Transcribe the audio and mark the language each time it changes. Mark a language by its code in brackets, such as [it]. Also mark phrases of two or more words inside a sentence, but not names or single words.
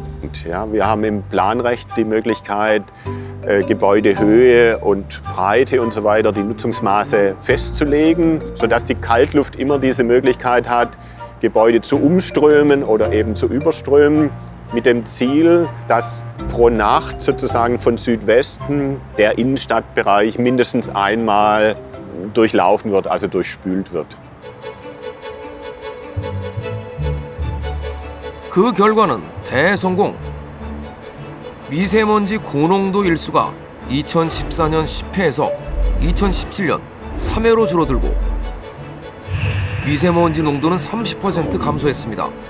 [de] Ja, wir haben im Planrecht die Möglichkeit, Gebäudehöhe und Breite und so weiter, die Nutzungsmaße festzulegen, sodass die Kaltluft immer diese Möglichkeit hat, Gebäude zu umströmen oder eben zu überströmen, mit dem Ziel, dass pro Nacht sozusagen von Südwesten der Innenstadtbereich mindestens einmal durchlaufen wird, also durchspült wird. [ko] 그 결과는 대성공. 미세먼지 고농도 일수가 2014년 10회에서 2017년 3회로 줄어들고 미세먼지 농도는 30% 감소했습니다.